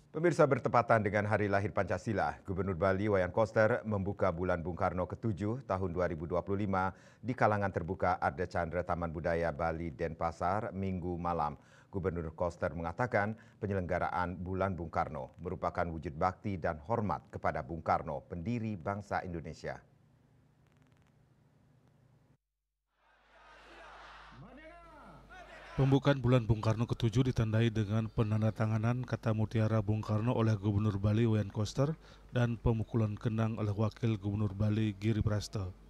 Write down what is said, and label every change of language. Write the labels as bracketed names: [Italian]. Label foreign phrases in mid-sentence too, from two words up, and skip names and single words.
[Indonesian] Pemirsa, bertepatan dengan hari lahir Pancasila, Gubernur Bali Wayan Koster membuka Bulan Bung Karno ke-7 tahun 2025 di kalangan terbuka Arda Chandra Taman Budaya Bali Denpasar Minggu malam. Gubernur Koster mengatakan penyelenggaraan Bulan Bung Karno merupakan wujud bakti dan hormat kepada Bung Karno, pendiri bangsa Indonesia. Pembukaan Bulan Bung Karno ke-7 ditandai dengan penandatanganan kata mutiara Bung Karno oleh Gubernur Bali Wayan Koster dan pemukulan kendang oleh Wakil Gubernur Bali Giri Prasta.